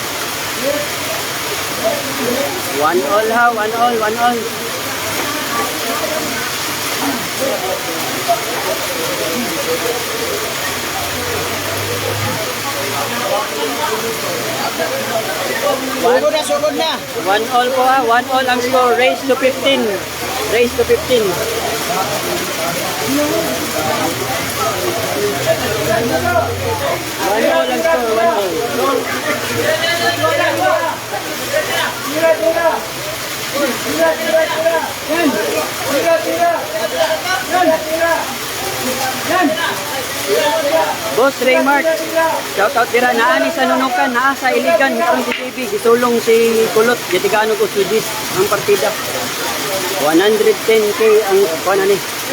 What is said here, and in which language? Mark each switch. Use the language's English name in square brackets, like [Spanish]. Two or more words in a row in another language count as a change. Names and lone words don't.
[English] One all ha, one all, one all. [Cebuano] Sugod na. [English] One all po ha, one all ang score. Race to 15. Race to 15. One all ang score, one all. [Cebuano] Boss Raymart, [English] shout out [Cebuano] dira naa ni sa Nunukan, naa sa Iligan, mitong si TV, gisulong si Kulot, Gitiganon ko Sudis ang partida. 110k ang kuan ani.